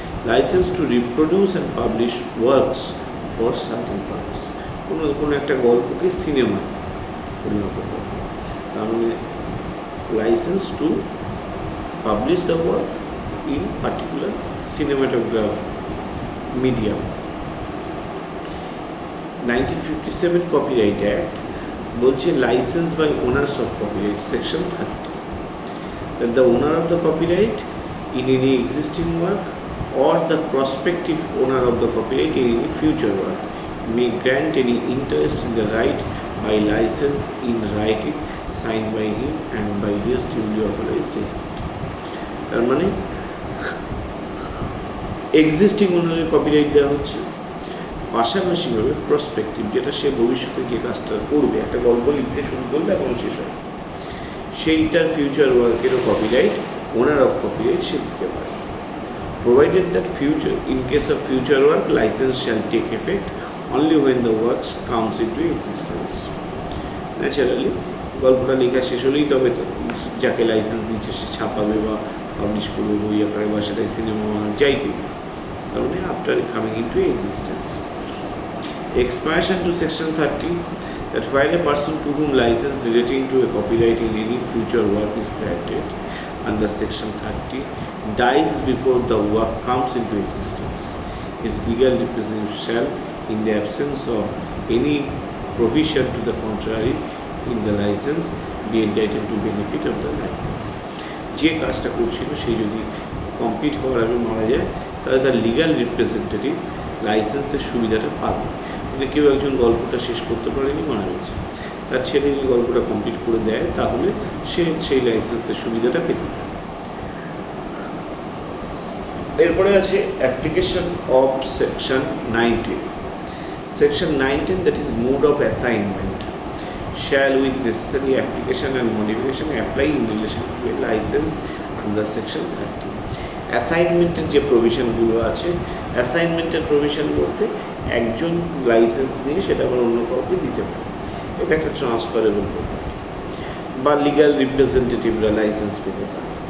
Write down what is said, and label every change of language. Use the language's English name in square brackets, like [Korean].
[English] license to reproduce and publish works for certain purpose, [Bangla] কোনো একটা গল্পকে cinema পরিণত করা, তার মানে [English] License to publish the work in particular cinematograph medium. 1957 Copyright Act বলছে license by owners of copyright, section 30, that the owner of the copyright in any existing work or the prospective owner of the copyright in any future work may grant any interest in the right by license in writing signed by him and by his duly authorized agent. [Bangla] তার মানে existing ওনারের copyright দেওয়া হচ্ছে, পাশাপাশিভাবে prospective, যেটা সে ভবিষ্যতে যে কাজটা করবে, একটা গল্প লিখতে শুরু করলে এখন শেষ হয়, সেইটার future ওয়ার্কেরও copyright owner of copyright সে দিতে পারে। [English] Provided that future, in case of future work, license shall take effect only when the works comes into existence. [Bangla] Naturally গল্পটা লেখা শেষ হলেই তবে যাকে লাইসেন্স দিচ্ছে সে ছাপাবে বা পাবলিশ করবে বই আকারে বা সেটাই সিনেমা যাই করবে, [English] after coming into existence. Expansion to section 30, that while a person to whom license relating to a copyright in any future work is granted under section 30 dies before the work comes into existence, his legal representative shall, in the absence of any provision to the contrary in the license, be entitled to benefit of the license. [Bangla] যে কাজটা করছিল সে যদি complete হওয়ার আগে মারা যায় তাহলে তার লিগাল রিপ্রেজেন্টেটিভ লাইসেন্সের সুবিধাটা পাবে। মানে কেউ একজন গল্পটা শেষ করতে পারেনি, মারা গেছে, তার ছেলে যদি গল্পটা কমপ্লিট করে দেয় তাহলে সে সেই লাইসেন্সের সুবিধাটা পেতে পারে। এরপরে আছে [English] Application of section 19। Section 19, that is mode of assignment, shall with necessary application and modification apply in relation to a license under section 30. [Bangla] অ্যাসাইনমেন্টের যে প্রভিশনগুলো আছে, অ্যাসাইনমেন্টের প্রভিশন বলতে একজন লাইসেন্স নিয়ে সেটা আবার অন্য কাউকে দিতে পারে, এটা একটা ট্রান্সফারেবল প্রপার্টি, বা লিগাল রিপ্রেজেন্টেটিভরা লাইসেন্স পেতে পারে।